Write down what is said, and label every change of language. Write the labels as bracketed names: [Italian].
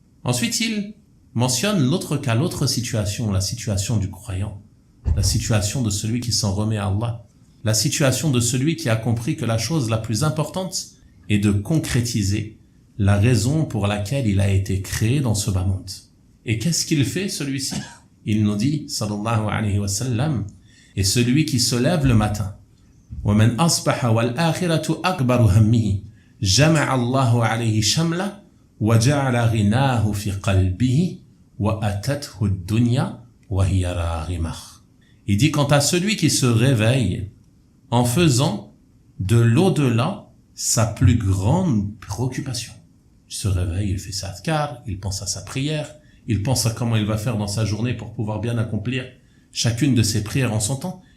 [French] Ensuite, il mentionne l'autre cas, l'autre situation, la situation du croyant, la situation de celui qui s'en remet à Allah, la situation de celui qui a compris que la chose la plus importante est de concrétiser la raison pour laquelle il a été créé dans ce bas monde. Et qu'est-ce qu'il fait, celui-ci? Il nous dit, sallallahu alayhi wa sallam, et celui qui se lève le matin, [Arabic] وَمَنْ أَصْبَحَ وَالْآخِرَةُ أَكْبَرُ هَمِّهِ جَمَعَ اللَّهُ عَلَيْهِ شَمْلَهُ وَجَعَلَ غِنَاهُ فِي قَلْبِهِ وَأَتَتْهُ الدُّنْيَا وَهِيَ رَاغِمَةٌ. [French] Il dit, quant à celui qui se réveille en faisant de l'au-delà sa plus grande préoccupation. Il se réveille, il fait sa adhkar, il pense à sa prière, il pense à comment il va faire dans sa journée pour pouvoir bien accomplir chacune de ses prières en son temps.